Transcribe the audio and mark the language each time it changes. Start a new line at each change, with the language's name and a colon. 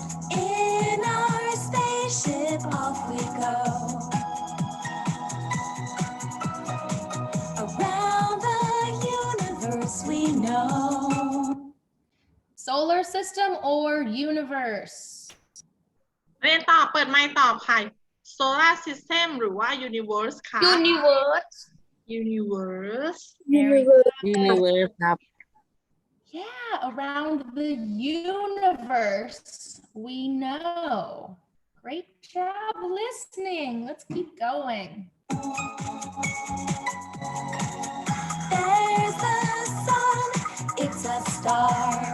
English: In our spaceship, off we go. Around the universe we know. Solar system or universe?
Thai: เรียนตอบเปิดไมค์ตอบค่ะ solar system หรือว่า universe คะ
English: universe universe Very good. Universe ครับ Yeah, around the universe, we know. Great job listening. Let's keep going. There's the sun, it's a star.